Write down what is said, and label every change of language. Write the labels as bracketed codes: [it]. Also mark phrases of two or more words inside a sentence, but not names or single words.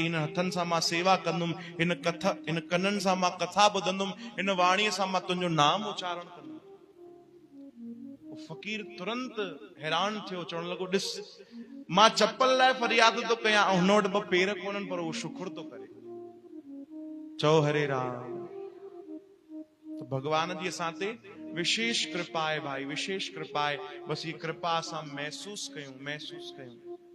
[sd] हिन हथनि सां मां सेवा कंदुमि, हिन कननि सां मां कथा ॿुधंदुमि, हिन वाणीअ सां मां तुंहिंजो नाम उच्चारण कंदुमि। फ़कीर तुरंत हैरान थियो, चवण लॻो, ॾिस मां चप्पल लाइ फरियाद थो कयां ऐं हुन वटि ॿ पेर कोन्हनि पर उहो शुक्र थो करे। चओ हरे राम। तो भगवान जी असां ते विशेष कृपा है भाई, विशेष कृपा है। बस ये कृपा असां महसूस कयूं, महसूस कयूं।